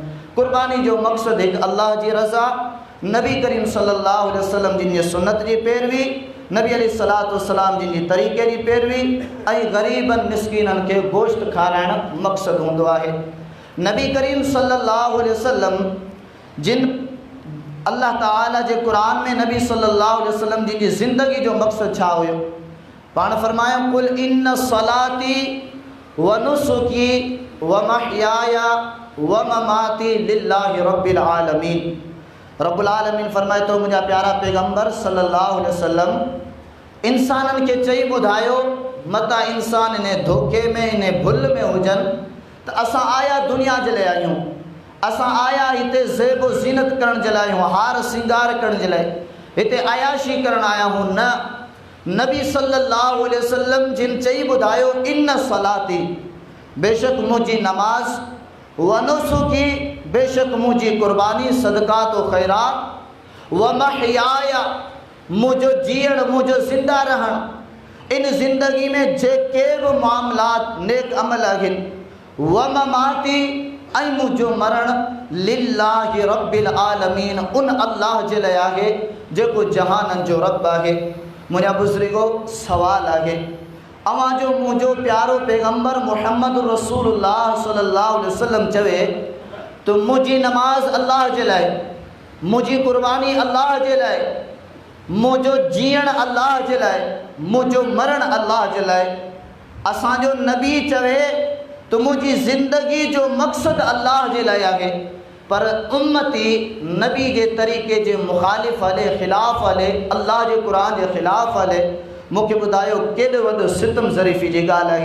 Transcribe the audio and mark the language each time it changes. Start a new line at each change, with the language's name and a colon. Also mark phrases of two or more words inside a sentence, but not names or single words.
Sindhi: कुर्बानी जो मक़सदु हिकु अल्लाह जी रज़ा, नबी करीम
Arabic: صلى الله عليه وسلم
Sindhi: जिन जी सुन्नत जी पैरवी, नबी
Arabic: عليه الصلاة والسلام
Sindhi: जिन जी तरीक़े जी पैरवी ऐं ग़रीबनि मिस्कीननि खे गोश्त खाराइणु मक़सदु हूंदो आहे। नबी करीम
Arabic: صلى الله عليه وسلم
Sindhi: जिन अल्लाह ताला जे क़ुरान में नबी
Arabic: صلى الله عليه وسلم
Sindhi: जिन जी ज़िंदगी जो मक़सदु छा हुयो? पाण फरमायो
Arabic: قل إن صلاتي و نسكي و محياي و مماتي لله رب العالمين. رب العالمين
Sindhi: फरमाए तो मुंहिंजा प्यारा पैगंबर
Arabic: صلى الله عليه وسلم
Sindhi: इंसाननि खे चई ॿुधायो, मता इंसान इन धोखे में इन भुल में हुजनि त असां आया दुनिया जे लाइ आहियूं, असां आया हिते ज़ेब ज़ीनत करण जे लाइ आहियूं, हार सिंगार करण जे लाइ, हिते अयाशी करण आया हूं न। नबी
Arabic: صلى الله عليه وسلم
Sindhi: जिन चई ॿुधायो
Arabic: إن صلاتي,
Sindhi: बेशक मुंहिंजी नमाज़,
Arabic: و نسكي,
Sindhi: बेशक मुंहिंजी कुर्बानी सदक़ात व ख़ैरात,
Arabic: و محياي,
Sindhi: मुंहिंजो जीअण, मुंहिंजो ज़िंदा रहण, इन ज़िंदगी में जेके बि मामलात नेक अमल आहिनि,
Arabic: و مماتي,
Sindhi: ऐं मुंहिंजो मरण
Arabic: لله رب العالمين,
Sindhi: उन अल्लाह जे लाइ आहे जेको जहाननि जो रब आहे। मुंहिंजा बुज़ुर्गो सवाल आहे, अवां जो मुंहिंजो प्यारो पैगंबर मुहम्मद रसूलुल्लाह
Arabic: صلى الله عليه وسلم
Sindhi: चवे तो मुंहिंजी नमाज अल्लाह जे लाइ, मुंहिंजी कुर्बानी अल्लाह जे लाइ, मुंहिंजो जीअण अल्लाह जे लाइ, मुंहिंजो मरण अल्लाह जे लाइ। असांजो नबी चवे तो मुंहिंजी ज़िंदगी जो मक़सदु अल्लाह जे लाइ आहे, पर उम्मती नबी जे तरीक़े जे मुखालिफ़ हले, ख़िलाफ़ हले, अल्लाह जे क़ुरान जे ख़िलाफ़ हले, मूंखे ॿुधायो केॾो वॾो सितम ज़रीफ़ी जी ॻाल्हि आहे।